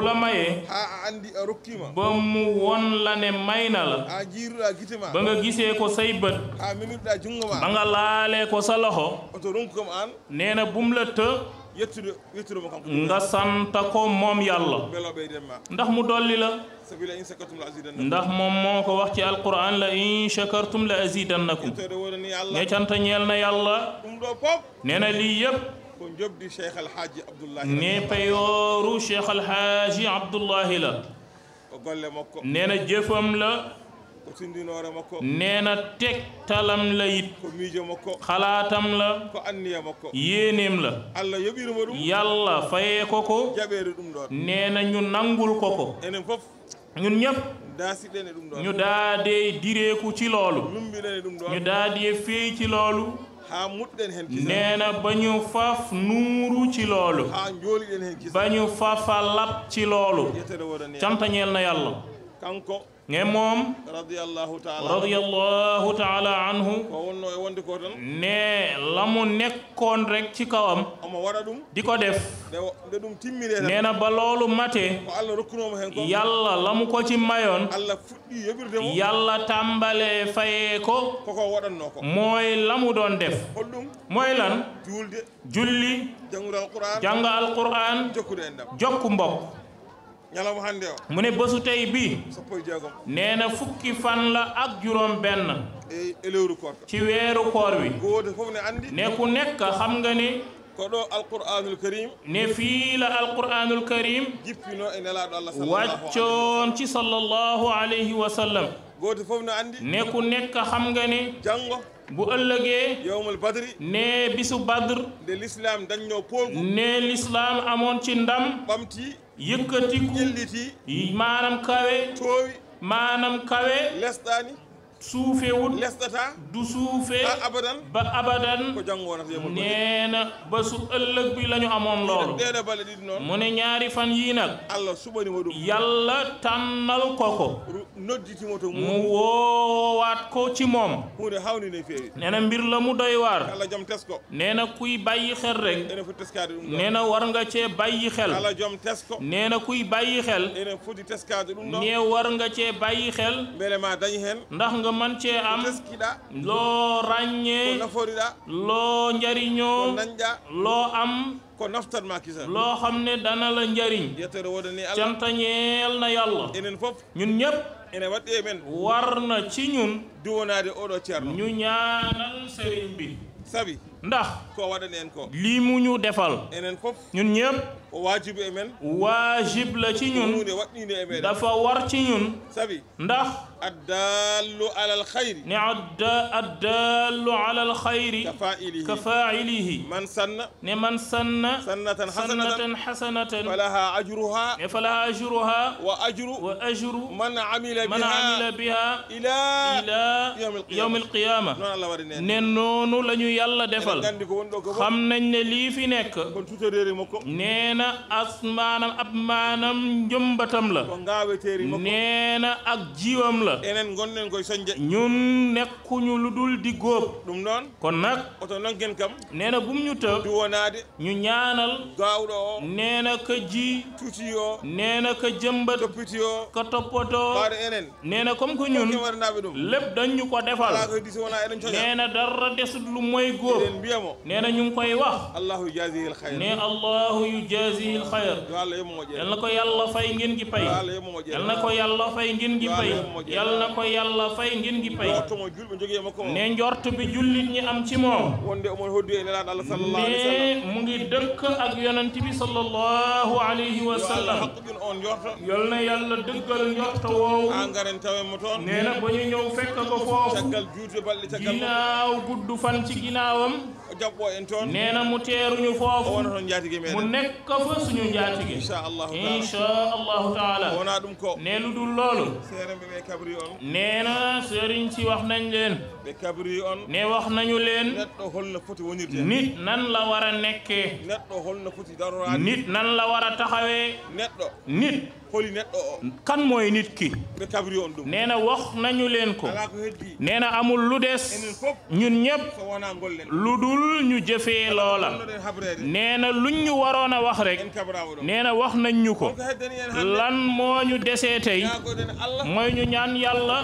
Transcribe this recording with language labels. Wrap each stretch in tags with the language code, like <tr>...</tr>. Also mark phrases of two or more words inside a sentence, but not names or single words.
<wo>la mayee ba mu won la ne may na la ba nga gisee ko say bët ba nga laale ko sa loxo nee na bum la të nga sant ko moom yàlla ndax mu dolli la ndax moom moo ko wax ci alquran la</wo> <ar>لئن شكرتم لأزيدنكم</ar> <wo>ne cant ñeel na yàlla nee na lii yëpp</wo> <ff>ko jobdi cheikh alhaji abdoullahi</ff> <wo>ne peyooru cheikh alhaji abdoullahi la</wo> <ff>o golle makko</ff> <wo>nee na jëfam la</wo> <ff>ko tindinoore makko</ff> <wo>nee na tegtalam la it</wo> <ff>ko miijo makko</ff> <wo>xalaatam la</wo> <ff>ko anniya makko</ff> <wo>yéeneem la</wo> <ff>allah yoɓiruma ɗum</ff> <wo>yàlla fayee ko ko</wo> <ff>jaɓeede ɗum ɗon</ff> <wo>nee na ñu nangul ko ko</wo> <ff>enen fof</ff> <wo>ñun ñëpp</wo> <ff>daasiɗen e ɗum ɗon</ff> <wo>ñu daadee direeku ci loolu</wo> <ff>lumbiɗen e ɗum ɗon</ff> <wo>ñu daadee feey ci loolu</wo> <ff>haa muɗɗen hen</ff> <wo>nee na ba ñu faf nuuru ci loolu</wo> <ff>haa jooliɗen hen kisa</ff> <wo>ba ñu fafa lab ci loolu</wo> <ff>yettere wonani</ff> <wo>cantañeel na yàlla</wo> <ff>kanko</ff> <wo>nge moom</wo> <ar>رضي الله تعالى عنه</ar> <ff>ko wonno e wonde ko tan</ff> <wo>ne la mu nekkoon rek ci kawam</wo> <ff>omo waɗa ɗum</ff> <wo>di ko def</wo> <ff>nde ɗum timmine tan</ff> <wo>nee na ba loolu mate</wo> <ff>ko allah rokkunomo hen ko</ff> <wo>yàlla la mu ko ci mayoon</wo> <ff>allah fuɗɗi yoɓirde mo</ff> <wo>yàlla tàmbalee fayee ko</wo> <ff>koko waɗanno ko</ff> <wo>mooy la mu doon def</wo> <ff>holɗum</ff> <wo>mooy lan</wo> <ff>juulde</ff> <wo>julli</wo> <ff>jangude alquran</ff> <wo>jàng alquran</wo> <ff>jokkude en ɗam</ff> <wo>jokku mbokk</wo> <ff>ñalawma hannde o</ff> <wo>mu ne bésu tey bi</wo> <ff>sappo e jeegom</ff> <wo>nee na fukki fan la ak juróom benn</wo> <ff>e lewru koor</ff> <wo>ci weeru koor wi</wo> <ff>goode fof ne andi</ff> <wo>ne ku nekk xam nga ni</wo> <ff>ko ɗo</ff> <ar>القرآن الكريم</ar> <wo>ne fii la</wo> <ar>القرآن الكريم</ar> <ff>jippino e nelaɗo allah</ff> <wo>wàccoon ci</wo> <ar>صلى الله عليه وسلم</ar> <ff>goode fof ne andi</ff> <wo>ne ku nekk xam nga ni</wo> <ff>janngo</ff> <wo>bu ëllëgee</wo> <ar>يوم بدر</ar> <wo>ne bisu badr</wo> <ff>nde l'islam dañño poolgu</ff> <wo>ne l'islam amoon ci ndam</wo> <ff>ɓamti</ff> <wo>yëkkatiku</wo> <ff>ƴelliti</ff> <wo>maanaam kawe</wo> <ff>toowi</ff> <wo>maanaam kawe</wo> <ff>lesɗani</ff> <wo>suufewut</wo> <ff>lesɗata</ff> <wo>du suufe</wo> <ff>abadan</ff> <wo>ba abadan</wo> <ff>ko janngo wonata yemul</ff> <wo>nee na ba su ëllëg bi la ñu amoon loolu</wo> <ff>ɗeɗe balle ɗiɗi noon</ff> <wo>mu ne ñaari fan yii nag</wo> <ff>allah suɓanimo ɗum</ff> <wo>yàlla tànnal ko ko</wo> <ff>nodditimo to</ff> <wo>mu woowaat ko ci moom</wo> <ff>hunde hawni ne feewi</ff> <wo>nee na mbir la mu doy waar</wo> <ff>allah joom tesko</ff> <wo>nee na kuy bàyyi xel rek</wo> <ff>enen foti teskade ɗum</ff> <wo>nee na war nga cee bàyyi xel</wo> <ff>allah joom tesko</ff> <wo>nee na kuy bàyyi xel</wo> <ff>enen foti teskade ɗum ɗon</ff> <wo>nee war nga cee bàyyi xel</wo> <ff>beele ma dañi hen</ff> <wo>ndax nga man cee am</wo> <ff>teskiɗa</ff> <wo>loo ràññee</wo> <ff>ko naforiɗa</ff> <wo>loo njariñoo</wo> <ff>ko dañƴa</ff> <wo>loo am</wo> <ff>ko naftatma kisa</ff> <wo>loo xam ne dana la njariñ</wo> <ff>yettere wodani allah</ff> <wo>cantañeel na yàlla</wo> <ff>enen fof</ff> <wo>ñun ñëpp</wo> <ff>ene waɗɗi e men</ff> <wo>war na ci ñun</wo> <ff>duwonade oɗo ceerno</ff> <wo>ñu ñaanal sëriñ bi</wo> <ff>sabi</ff> <wo>ndax</wo> <ff>ko waɗani en ko</ff> <wo>lii mu ñu defal</wo> <ff>enen fof</ff> <wo>ñun ñëpp</wo> <ff>o wajibu e men</ff> <wo>waajib la ci ñun</wo> <ff>hunde waɗɗinde e meɗen</ff> <wo>dafa war ci ñun</wo> <ff>sabi</ff> <wo>ndax</wo> <ar>الدال على الخير ne الدال على الخير كفاعله من سن ne من سن سنة حسنة فله أجرها ne فله أجرها وأجر من عمل بها إلى يوم القيامة</ar> <ff>noon allah waɗi nen</ff> <wo>ne noonu la ñu yàlla defal</wo> <ff>gandi ko wonɗo ko</ff> <wo>xam nañ ne lii fi nekk</wo> <ff>kon tutoreri makko</ff> <wo>nee na as maanaam ab maanaam njëmbatam la</wo> <ff>ko ngaweteri makko</ff> <wo>nee na ak jiwam la</wo> <ff>enen gonɗen koye soñde</ff> <wo>ñun nekkuñu lu dul di góob</wo> <ff>ɗum noon</ff> <wo>kon nag</wo> <ff>oto nonken kam</ff> <wo>nee na bum ñu të</wo> <ff>duwonade</ff> <wo>ñu ñaanal</wo> <ff>gawɗo o</ff> <wo>nee na ka ji</wo> <ff>tuti o</ff> <wo>nee na ka jëmbat</wo> <ff>toppiti o</ff> <wo>ka toppatoo</wo> <ff>ɓaade enen</ff> <wo>nee na</wo> <fr>comme que</fr> <wo>ñun</wo> <ff>waɗanaɓe ɗum</ff> <wo>lépp dañ ñu ko defal</wo> <ff>ala koye disi wona eɗen coña</ff> <wo>nee na dara desut lu mooy góob</wo> <ff>eɗen mbiyamo</ff> <wo>nee na ñu ngi koy wax</wo> <ar>الله جزيه الخير ne الله يجازيه الخير</ar> <ff>yo allah yemmomo ƴeew</ff> <wo>yal na ko yàlla fay ngeen gi pay</wo> <ff>yo allah yemmomo ƴeew</ff> <wo>yal na ko yàlla fay ngeen gi pay yal na ko yàlla fay ngeen gi pay</wo> <ff>tomo julɓe jogui e makko</ff> <wo>ne njort bi jullit ñi am ci moom</wo> <ff>wonde omon hoddi e nelaɗo allah</ff> <ar>صلى الله عليه وسلم</ar> <wo>ne mu ngi dëkk ak yonent bi</wo> <ar>صلى الله عليه وسلم</ar> <ff>haqqin on jorto</ff> <wo>yal na yàlla dëggal njort woowu</wo> <ff>ha garen tawenmo toon</ff> <wo>nee na ba ñu ñëw fekk ko foofu</wo> <ff>caggal juude balɗe caggal</ff> <wo>ginaaw gudd fan ci ginnaawam</wo> <ff>o jaɓɓo en toon</ff> <wo>nee na mu teeruñu</wo> <ff>o</ff> <wo>foofu</wo> <ff>wona toon jaatigui</ff> <wo>mu</wo> <ff>meɗen</ff> <wo>nekk fa suñu njaatige</wo> <ar>إن شاء الله تعالى</ar> <ff>wona ɗum ko</ff> <wo>ne lu dul loolu</wo> <ff>seeremɓe ɓe kabri on</ff> <wo>nee na sëriñ si wax nañ leen</wo> <ff>ɓe kabri on</ff> <wo>ne wax nañu leen</wo> <ff>neɗɗo holno foti wonirde</ff> <wo>nit nan la war a nekkee</wo> <ff>neɗɗo holno foti darorade</ff> <wo>nit nan la war a taxawee</wo> <ff>neɗɗo</ff> <wo>nit</wo> <ff>holi neɗɗo o</ff> <wo>kan mooy nit ki</wo> <ff>ɓe kabri on ɗum</ff> <wo>nee na wax nañu leen ko</wo> <ff>ala ko heddi</ff> <wo>nee na amul lu des</wo> <ff>enen fof</ff> <wo>ñun ñëpp</wo> <ff>so wona gollen</ff> <wo>lu dul ñu jëfee loola</wo> <ff>ɗoɗen habrede</ff> <wo>nee na luñ ñu waroon a wax rek</wo> <ff>en kabrama ɗum</ff> <wo>nee na wax nañ ñu ko</wo> <ff>ko heddani en hande</ff> <wo>lan moo ñu desee tey</wo> <ff>yagoɗen allah</ff> <wo>mooy ñu ñaan yàlla</wo>